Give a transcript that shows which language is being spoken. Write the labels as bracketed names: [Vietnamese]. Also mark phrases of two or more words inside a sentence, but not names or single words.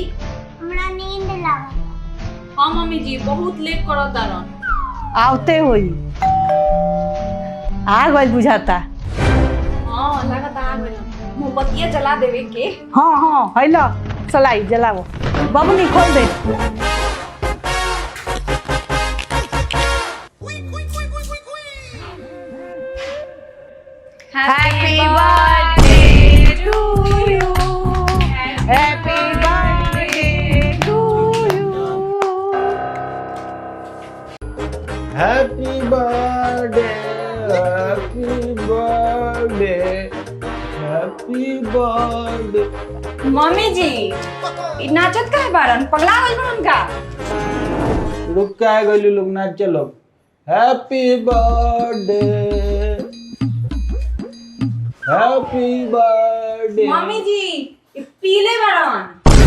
[Bhojpuri] हमरा नींद लागल। हाँ मम्मी जी, बहुत लेट करो तारन। आवते होई, आ गइल बुझाता। हाँ लगता आ गइल। मोमबत्तियाँ जला देवे के। हाँ हाँ हैलो, चलाई जलाओ। बबनी खोल दे। [English] Happy birthday to you. Happy birthday to you. Happy birthday, happy birthday, happy birthday. [Bhojpuri] मम्मी जी इ नाचत काहे बारन? पगला गइल बारन का? रुक के आ गइल लोग, नाच चलो। [English] Happy birthday, happy birthday. [Bhojpuri] मम्मी जी इ पीले बारन।